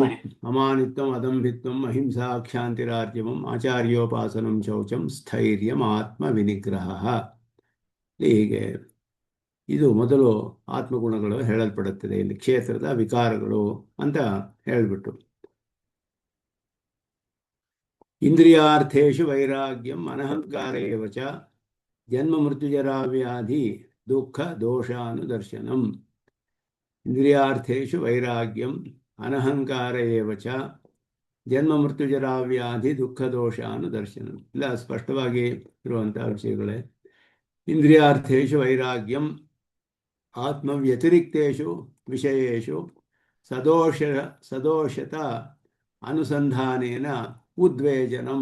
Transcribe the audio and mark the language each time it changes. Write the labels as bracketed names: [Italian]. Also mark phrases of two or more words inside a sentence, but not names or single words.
[Sanskrit] अमानित्वं अदम्भित्वं अहिंसा क्षान्तिरार्जवं आचार्योपासनं शौचं स्थैर्यं आत्म विनिग्रह. [Kannada] ಹೀಗೆ ಇದು ಮೊದಲು ಆತ್ಮಗುಣಗಳು ಹೇಳಲ್ಪಡುತ್ತದೆ. ಇಲ್ಲಿ ಕ್ಷೇತ್ರದ ವಿಕಾರಗಳು ಅಂತ ಹೇಳಿಬಿಟ್ಟು, [Sanskrit] इन्द्रियार्थेशु वैराग्यं अनहंकार एव च जन्म मृत्युजराव्याधि दुःख दोषानुदर्शनं. इन्द्रियार्थेशु वैराग्यं अनहंकार एव च जन्म मृत्युजराव्याधि दुःख दोषानुदर्शनं. [Kannada] ಇಲ್ಲ, ಸ್ಪಷ್ಟವಾಗಿ ಇರುವಂತಹ ವಿಷಯಗಳೇ. [Sanskrit] इन्द्रियार्थेशु वैराग्यं आत्मव्यतिरिक्तेषु विषयेषु सदोषत अनुसन्धानेन उद्वेजनं.